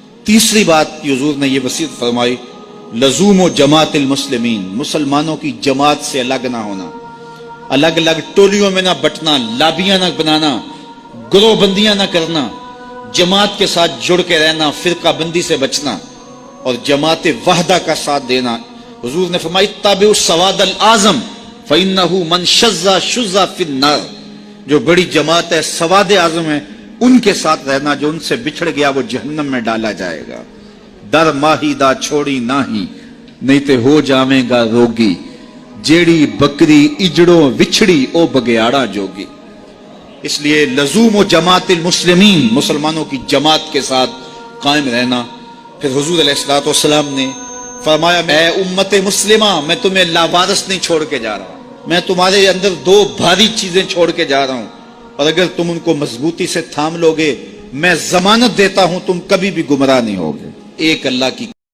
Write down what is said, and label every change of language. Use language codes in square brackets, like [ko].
[ur] تیسری بات کی حضور نے یہ وصیت فرمائی, [ar] لزوم و جماعت المسلمین, [ur] مسلمانوں کی جماعت سے الگ نہ ہونا, الگ الگ ٹولیوں میں نہ بٹنا, لابیاں نہ بنانا, گروہ بندیاں نہ کرنا, جماعت کے ساتھ جڑ کے رہنا, فرقہ بندی سے بچنا اور جماعت وحدہ کا ساتھ دینا. حضور نے فرمائی, [ar] تابعوا السواد الاعظم فإنه من شذ شذ فی النار, [ur] جو بڑی جماعت ہے, سواد اعظم ہے, ان کے ساتھ رہنا, جو ان سے بچھڑ گیا وہ جہنم میں ڈالا جائے گا. [pa] در ماہی دا چھوڑی ناہی, نہیں تے ہو جاویں گا روگی, جیڑی بکری اجڑوں وچھڑی او بگیاڑا جوگی. [ur] اس لیے [ar] لزوم و جماعت المسلمین, [ur] مسلمانوں کی جماعت کے ساتھ قائم رہنا. پھر حضور علیہ الصلوۃ والسلام نے فرمایا, اے امت مسلمہ, میں تمہیں لاوارث نہیں چھوڑ کے جا رہا, میں تمہارے اندر 2 بھاری چیزیں چھوڑ کے جا رہا ہوں, اور اگر تم ان کو مضبوطی سے تھام لوگے, میں ضمانت دیتا ہوں تم کبھی بھی گمراہ نہیں ہوگے. ایک اللہ کی